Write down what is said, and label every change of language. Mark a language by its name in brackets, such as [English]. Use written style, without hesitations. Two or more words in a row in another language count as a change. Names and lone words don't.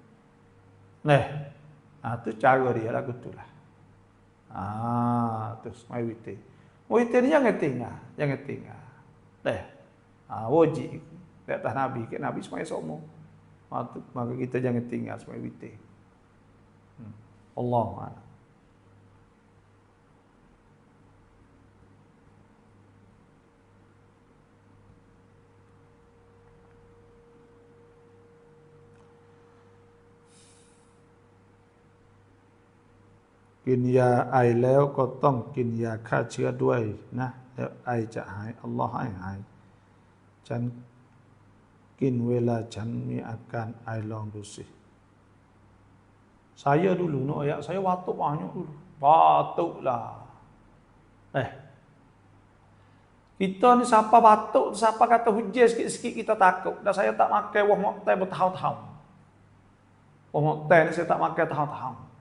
[Malay] Tu cara dia lagu itulah. Terus mai witir. Witir ni jangan tinggal. Wajib. Di atas Nabi, ke Nabi semua semua. Maka kita jangan tinggal semua witir. [Arabic] الله أعلم. [Thai] กินยาไอแล้วก็ต้องกินยาฆ่า เชื้อด้วยนะแล้วไอจะหายอัลลอฮ์ให้หายฉันกินเวลาฉันมีอาการไอลองดูสิ [Malay] Saya dulu saya batuk banyak dulu. Batuklah. Kita ni siapa batuk, siapa kata hujan sikit-sikit kita takut. Dan saya tak makan wah moktai bertahun-tahun. Wah moktai ni saya tak makan tahun-tahun.